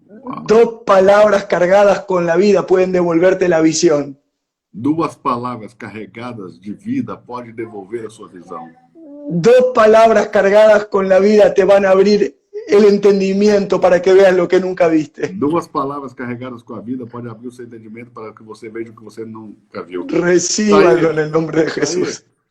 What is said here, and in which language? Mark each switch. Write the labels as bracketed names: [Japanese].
[Spanish] Uau. 2 palabras cargadas con la vida pueden devolverte la visión. [Portuguese] 2 palavras carregadas de vida podem devolver a sua visão. [Spanish] 2 palabras cargadas con la vida te van a abrir el entendimiento para que veas lo que nunca viste. [Portuguese] 2 palavras carregadas com a vida podem abrir o seu entendimento para que você veja o que você nunca viu. [Spanish] Recíbanlo en el nombre de Jesús.